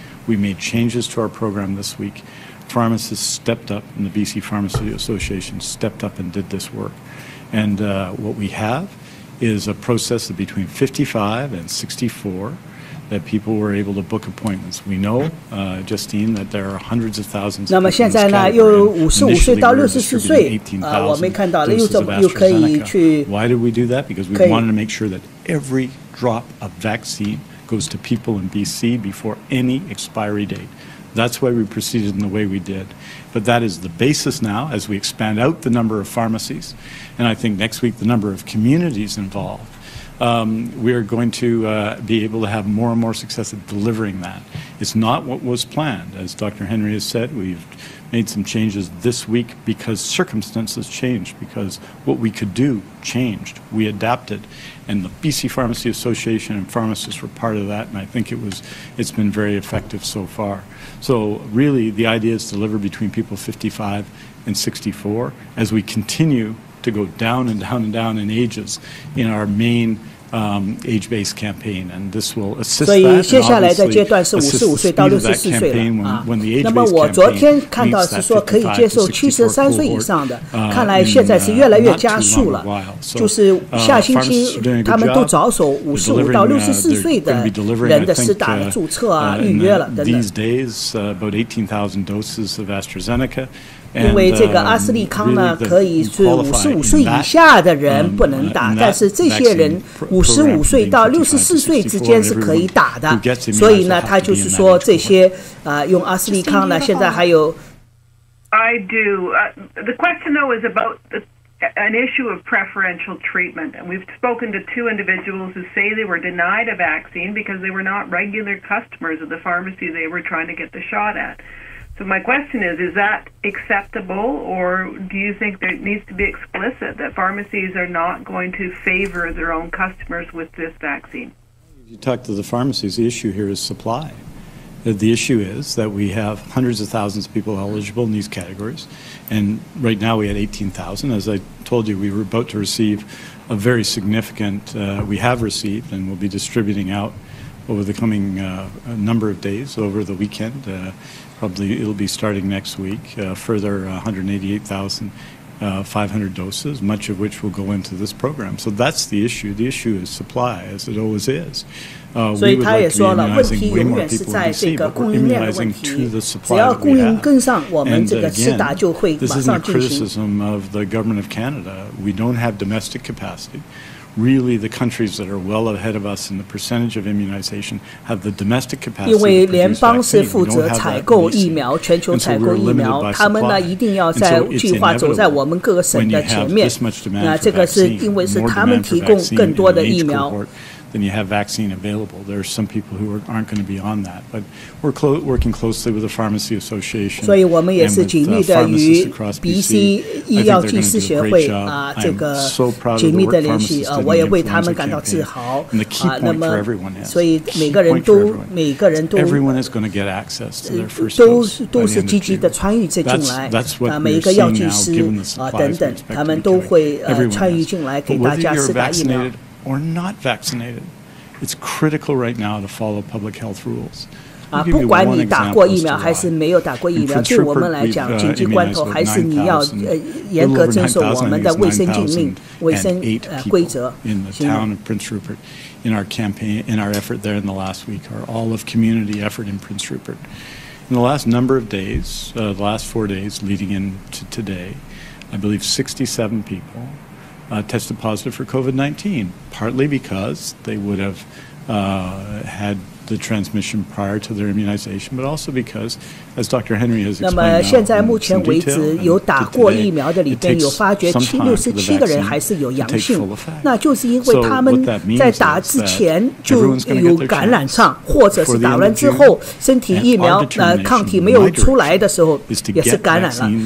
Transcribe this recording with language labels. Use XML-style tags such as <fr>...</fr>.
<en>We made changes to our program this week. Pharmacists stepped up, and the BC Pharmacy Association stepped up and did this work. And what we have is a process of between 55 and 64 that people were able to book appointments. We know, Justine, that there are hundreds of thousands of people in this category.</en> <zh>那么现在呢，又55岁到64岁，我们看到了又可以去。</zh> <en>Why did we do that? Because we wanted to make sure that every drop of vaccine goes to people in BC before any expiry date. That's why we proceeded in the way we did. But that is the basis now as we expand out the number of pharmacies, and I think next week the number of communities involved. We are going to be able to have more and more success at delivering that. It's not what was planned. As Dr. Henry has said, we've made some changes this week because circumstances changed, because what we could do changed. We adapted, and the BC Pharmacy Association and pharmacists were part of that, and I think it's been very effective so far. So really, the idea is to deliver between people 55 and 64 as we continue to go down and down and down in ages in our main age-based campaign, and this will assist that.</en> <zh>所以接下来的阶段是55岁到64岁了啊。那么我昨天看到是说可以接受73岁以上的，看来现在是越来越加速了。就是下星期他们都着手55到64岁的人的施打的注册啊、预约了等等。</zh> <en>These days, about 18,000 doses of AstraZeneca.</en> <zh>因为这个阿斯利康呢，可以是55岁以下的人不能打，但是这些人55岁到64岁之间是可以打的。所以呢，他就是说这些用阿斯利康呢，现在还有。</zh> <en>I do. The question though is about an issue of preferential treatment, and we've spoken to two individuals who say they were denied a vaccine because they were not regular customers of the pharmacy they were trying to get the shot at. So my question is that acceptable, or do you think that it needs to be explicit that pharmacies are not going to favor their own customers with this vaccine? You talk to the pharmacies, the issue here is supply. The issue is that we have hundreds of thousands of people eligible in these categories, and right now we had 18,000. As I told you, we were about to receive a very significant, we have received and will be distributing out over the coming number of days, over the weekend. Probably it'll be starting next week, further 188,500 doses, much of which will go into this program. So that's the issue. The issue is supply, as it always is.</en> <zh>所以他也说了，问题永远是在这个供应链的问题。只要供应跟上，我们这个施打就会马上进行。</zh> <en>This isn't a criticism of the government of Canada. We don't have domestic capacity. really the countries that are well ahead of us in the percentage of immunization have the domestic capacity.</en> <zh>因为联邦是负责采购疫苗，全球采购疫苗，他们呢一定要在计划走在我们各个省的前面。那这个是因为是他们提供更多的疫苗。</zh> <en>Then you have vaccine available. There are some people who aren't going to be on that, but we're working closely with the Pharmacy Association</en> <zh>所以我们也是紧密的与 BC 医药技师协会这个紧密的联系我也为他们感到自豪那么所以每个人都</zh> <en>everyone is going to get access to their first</en> <zh>dose 都是积极的参与进来每一个药剂师等等他们都会参与进来给大家施打疫苗。</zh> <en>Or not vaccinated, it's critical right now to follow public health rules.</en> <zh>不管你打过疫苗还是没有打过疫苗，对我们来讲，紧急关头还是你要严格遵守我们的卫生禁令、卫生规则。</zh> <en>In the town of Prince Rupert, in our campaign, in our effort there in the last week, our all-of-community effort in Prince Rupert. In the last number of days, the last 4 days leading into today, I believe 67 people. Tested positive for COVID-19, partly because they would have had the transmission prior to their immunization, but also because, as Dr. Henry has explained,</en> <zh>那么现在目前为止有打过疫苗的里边有发觉67个人还是有阳性，那就是因为他们在打之前就有感染上，或者是打完之后身体疫苗抗体没有出来的时候也是感染了。</zh>